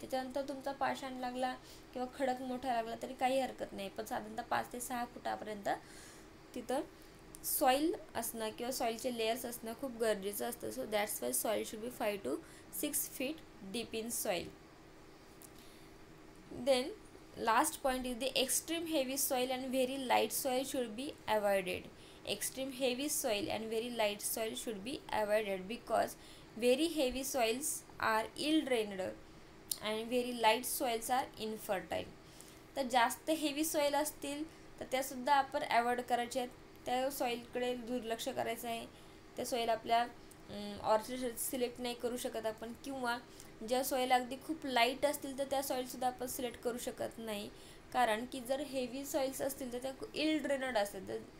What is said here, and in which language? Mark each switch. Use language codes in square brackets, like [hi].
[mr] त्याच्यानंतर तुमचा पाषाण लागला किंवा खडक मोठा लागला तरी काही हरकत नाही, पण साधारणतः 5 ते 6 फुटापर्यंत तिथं सॉईल असणं किंवा सॉईलचे लेयर्स असणं खूप गरजेचं असतं. [en] So that's why soil should be 5 to 6 feet deep in soil. Then last point is the extreme heavy soil and very light soil should be avoided. Extreme heavy soil and very light soil should be avoided because very heavy soils are ill drained and very light soils are infertile. [mr] तर जास्त heavy soil असतील तर त्यासुद्धा आपण ॲवॉइड करायचे आहेत, त्या सॉईलकडे दुर्लक्ष करायचं आहे. त्या सॉईल आपल्या ऑर्चर्ड सिलेक्ट नाही करू शकत आपण, किंवा ज्या सॉईल अगदी खूप लाईट असतील तर त्या सॉईलसुद्धा आपण सिलेक्ट करू शकत नाही, कारण की जर हेवी सॉईल्स असतील तर त्या इल ड्रेनड असतात.